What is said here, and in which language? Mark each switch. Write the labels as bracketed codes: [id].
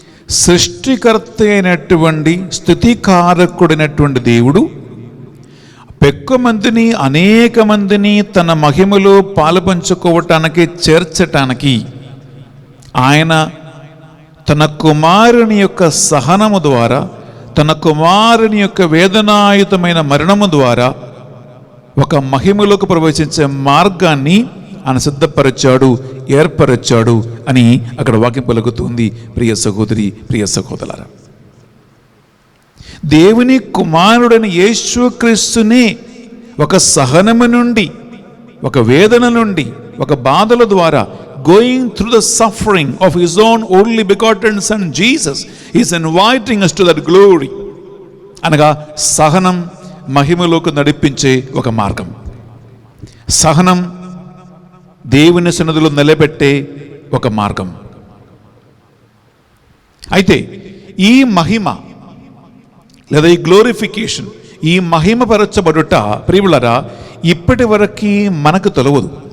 [te] సృష్టికర్త అయినటువంటి, స్థితికారకుడైనటువంటి దేవుడు పెక్కు మందిని, అనేక మందిని తన మహిమలో పాలుపంచుకోవటానికి, చేర్చటానికి ఆయన తన కుమారుని యొక్క సహనము ద్వారా, తన కుమారుని యొక్క వేదనాయుతమైన మరణము ద్వారా ఒక మహిమలోకి ప్రవేశించే మార్గాన్ని ఆయన సిద్ధపరచాడు, ఏర్పరచాడు అని అక్కడ వాక్యం పలుకుతుంది. ప్రియ సహోదరి, ప్రియ సహోదరులారా, దేవుని కుమారుడైన యేసుక్రీస్తుని ఒక సహనము నుండి, ఒక వేదన నుండి, ఒక బాధల ద్వారా [en] going through the suffering of his own only begotten son Jesus, he is inviting us to that glory. [te] అనగా సహనం మహిమలోకి నడిపించే ఒక మార్గం. సహనం దేవుని సన్నిధిలో నిలబెట్టే ఒక మార్గం. అయితే ఈ మహిమ లేదా ఈ గ్లోరిఫికేషన్, ఈ మహిమపరచబడుట ప్రియులారా ఇప్పటి వరకు మనకు తెలియదు.